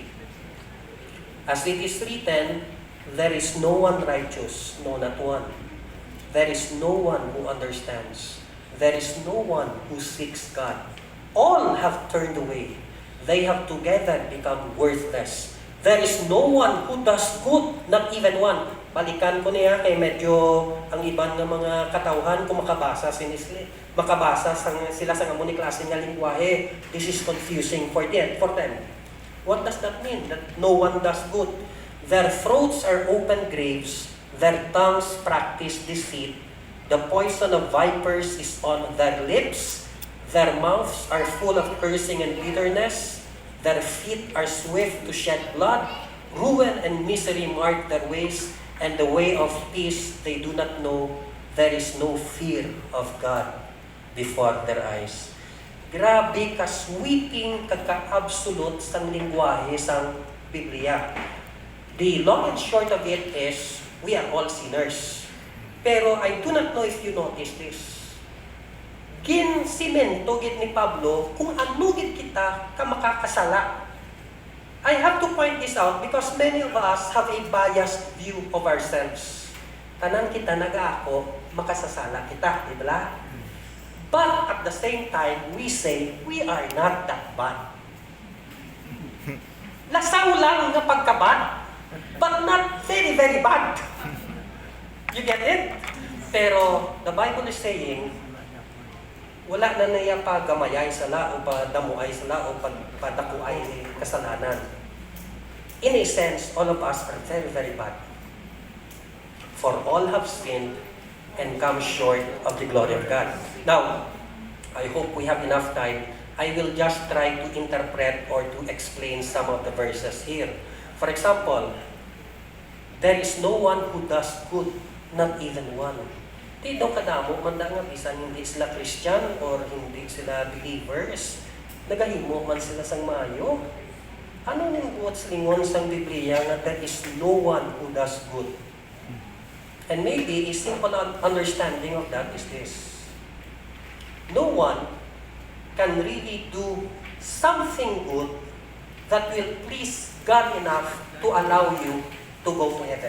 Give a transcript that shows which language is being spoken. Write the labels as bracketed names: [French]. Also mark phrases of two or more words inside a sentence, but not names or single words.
[English] As it is written, there is no one righteous, no, not one. There is no one who understands. There is no one who seeks God. All have turned away. They have together become worthless. There is no one who does good, not even one. [Hiligaynon] Balikan ko niya kay medyo ang iban ng mga katawhan kung makabasa sila sa among klase nga lingwahe. [English] This is confusing for them. What does that mean? That no one does good. Their throats are open graves. Their tongues practice deceit. The poison of vipers is on their lips. Their mouths are full of cursing and bitterness. Their feet are swift to shed blood. Ruin and misery mark their ways, and the way of peace they do not know. There is no fear of God before their eyes. [Hiligaynon] Grabe ka-sweeping, kaka-absolute sang lingwahe sang Biblia. [English] The long and short of it is, we are all sinners. Pero I do not know if you notice this. [Hiligaynon] Gin-simento gid ni Pablo kung ano gid kita ka makakasala. [English] I have to point this out because many of us have a biased view of ourselves. [Hiligaynon] Tanan kita nag-aako, makasasala kita, di ba? [English] But at the same time, we say, we are not that bad. [Hiligaynon] Lasaw lang nga pagkabad, [English] but not very, very bad. You get it? Pero the Bible is saying, [Hiligaynon] wala na niya pagamayay sala o padamuay sala o padakuay kasalanan. [English] In a sense, all of us are very, very bad. For all have sinned and come short of the glory of God. Now, I hope we have enough time. I will just try to interpret or to explain some of the verses here. For example, there is no one who does good, not even one. [Hiligaynon] Di daw kadamo man nga bisan hindi sila Christian or hindi sila believers, nagahimo man sila sang maayo. Ano ning buot lingon sang Biblia nga [English] there is no one who does good? And maybe a simple understanding of that is this. No one can really do something good that will please God enough to allow you to go to heaven.